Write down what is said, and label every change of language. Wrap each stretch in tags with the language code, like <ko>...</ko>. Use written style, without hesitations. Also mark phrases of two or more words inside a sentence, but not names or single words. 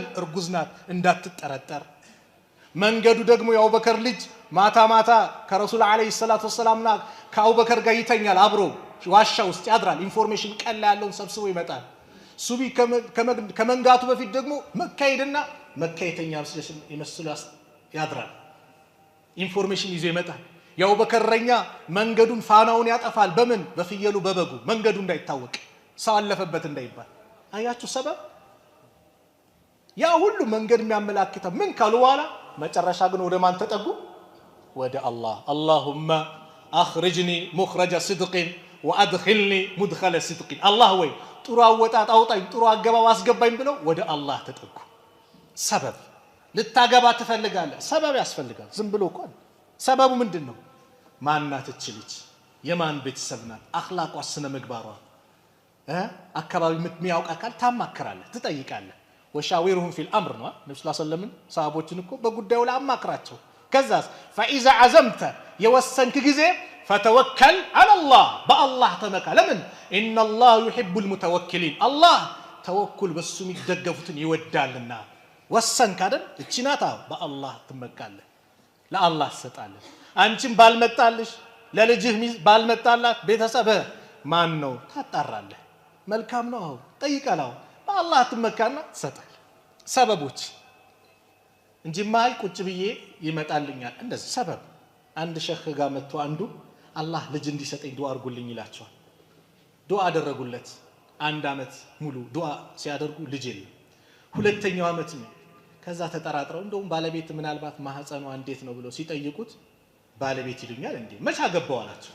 <am>እርጉዝ ናት እንዳትጠረጠር መንገዱ ደግሞ የአቡበከር ልጅ ማታ ማታ ከረሱል</am> <ar>عليه الصلاة والسلام</ar> <am>ከአቡበከር ጋር ይተኛል አብሮ ዋሻ ውስጥ ያድራል ኢንፎርሜሽን ቀላ ያለውን ሰብስቦ ይመጣል ሱቢ ከመንጋቱ በፊት ደግሞ መካሄድና መካሄተኛ ይመስሉ ያድራል ኢንፎርሜሽን ይዞ ይመጣል የአቡበከር ረኛ መንገዱን ፋናውን ያጠፋል በምን በፍየሉ በበጉ መንገዱ እንዳይታወቅ ሰው አለፈበት እንዳይባል አያችሁ ሰበብ ያ ሁሉ መንገድ የሚያመላክተው ምን ካሉ በኋላ መጨረሻ ግን ወደ ማን ተጠጉ ወደ አላህ</am> <ar>اللهم اخرجني مخرج صدق وادخلني مدخل صدق</ar> <am>አላህ ወይ ጥሩ አወጣጥ አውጣኝ ጥሩ አገባብ አስገባኝ ብለው ወደ አላህ ተጠጉ ሰበብ ልታገባ ትፈልጋለህ ሰበብ ያስፈልጋል ዝም ብሎ እንኳን ሰበቡ ምንድነው ማናት እቺ ልጅ የማን ቤተሰብ ናት አኽላቋ ስነ ምግባሯ አካባቢ የሚያውቅ አካል ታማከራለህ ትጠይቃለህ</am> <ar>وشاورهم في الأمر</ar> <am>ነው ነብዩ</am> <ar>صلى الله عليه وسلم</ar> <am>ሰሃቦችን እኮ በጉዳዩ ላይ አማክራቸው ከዛስ</am> <ar>فاذا عزمت</ar> <am>የወሰንክ ጊዜ</am> <ar>فتوكل على الله بالله</ar> <am>ተመካ ለምን</am> <ar>ان الله يحب المتوكلين الله</ar> <am>ተወኩል በሱ የሚደገፉትን ይወዳልና ወሰንክ አይደል እቺ ናታ በአላህ ትመካለህ ለአላህ ሰጣለህ አንቺም ባልመጣልሽ ለልጅህ ባልመጣላት ቤተሰብ ማን ነው ታጣራለህ መልካም ነው ጠይቀላው በአላህ ትመካና ሰጣል ሰበቦች እንጂ ማይ ቁጭ ብዬ ይመጣልኛል እንደዚህ ሰበብ አንድ ሸህ ጋር መጥቶ አንዱ አላህ ልጅ እንዲሰጠኝ ዱአ አድርጉልኝ ይላቸዋል ዱአ አደረጉለት አንድ አመት ሙሉ ዱአ ሲያደርጉ ልጅ የለም ሁለተኛው አመት ነው ከዛ ተጠራጥረው እንደውም ባለቤት ምናልባት ማህፀኗ እንዴት ነው ብለው ሲጠይቁት ባለቤት ይሉኛል እንዴ መች አገባው አላቸው</am>